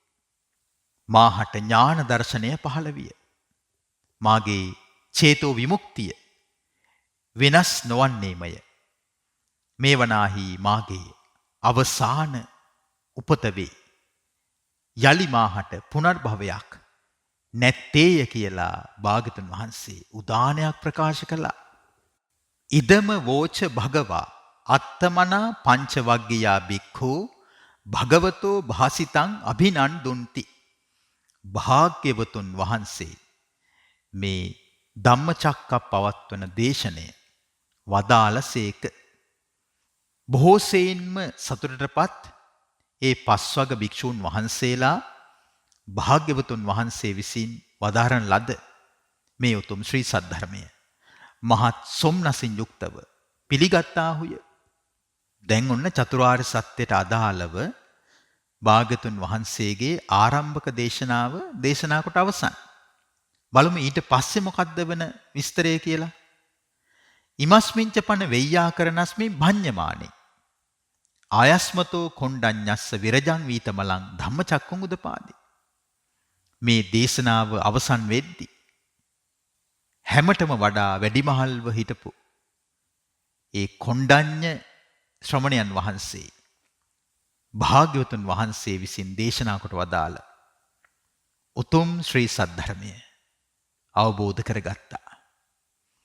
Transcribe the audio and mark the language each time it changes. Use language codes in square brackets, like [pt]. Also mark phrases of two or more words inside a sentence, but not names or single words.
[si] මාහට ඥාන දර්ශනය පහළ විය. මාගේ චේතෝ විමුක්තිය වෙනස් නොවන්නේමය. මේ වනාහි මාගේ අවසාන උපත වේ. යලි මාහට පුනර්භවයක් නැත්තේය කියලා භාග්‍යවතුන් වහන්සේ උදානයක් ප්‍රකාශ කළා. [pi] ඉදම වෝච භගවා අත්තමනා පංචවග්ගියා බික්ඛු භගවතෝ භාසිතං අභිනන්දුන්ති. [si] භාග්‍යවතුන් වහන්සේ මේ ධම්මචක්කප්පවත්තන දේශනය වදාළසේක. බොහෝසෙයින්ම සතුටටපත් ඒ පස්වග භික්ෂූන් වහන්සේලා භාග්‍යවතුන් වහන්සේ විසින් වදාරන ලද මේ උතුම් ශ්‍රී සද්ධර්මය මහත් සොම්නසින් යුක්තව පිළිගත්තාහුය. දැන් ඔන්න චතුරාර්ය සත්‍යයට අදාළව භාග්‍යවතුන් වහන්සේගේ ආරම්භක දේශනාව දේශනා කොට අවසන්. බලමු ඊට පස්සේ මොකක්ද වෙන විස්තරය කියලා. [pi] ඉමස්මින්ච පන වෙය්‍යාකරණස්මි භඤ්ඤමානේ ආයස්මතෝ කොණ්ඩඤ්ඤස්ස විරජං වීතමලං ධම්මචක්කුං උදපාදි. [si] මේ දේශනාව අවසන් වෙද්දී හැමතෙම වඩා වැඩිමහල්ව හිටපු ඒ කොණ්ඩඤ්ඤ ශ්‍රමණයන් වහන්සේ භාග්‍යවතුන් වහන්සේ විසින් දේශනා කොට වදාළ උතුම් ශ්‍රී සද්ධර්මය අවබෝධ කරගත්තා.